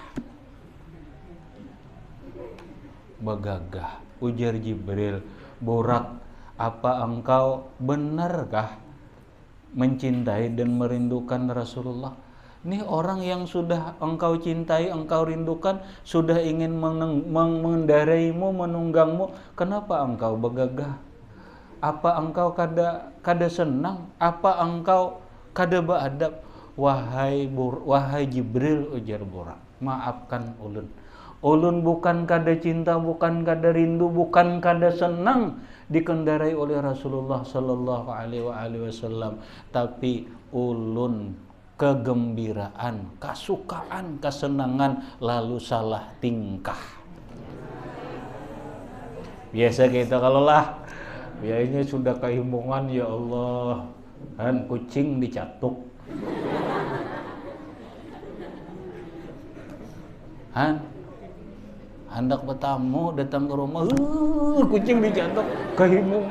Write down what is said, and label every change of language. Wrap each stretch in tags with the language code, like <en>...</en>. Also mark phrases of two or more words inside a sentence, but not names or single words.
<bjn>Ujar Jibril, Burak, apa engkau benarkah mencintai dan merindukan Rasulullah? Ini orang yang sudah engkau cintai, engkau rindukan, sudah ingin mengendaraimu, menunggangmu, kenapa engkau begagah? Apa engkau kada senang? Apa engkau kada beadab? Wahai Jibril, ujar Burak, maafkan ulun. Ulun bukan kada cinta, bukan kada rindu, bukan kada senang dikendarai oleh Rasulullah</bjn> <ar>صلى الله عليه وسلم,</ar> <bjn>tapi ulun kegembiraan, kasukaan, kesenangan lalu salah tingkah. Biasa kita kalau lah biayanya sudah keimbungan, ya Allah, kan kucing dicatuk, hendak bertamu datang ke rumah, kucing dicatuk, keimbungan.</bjn>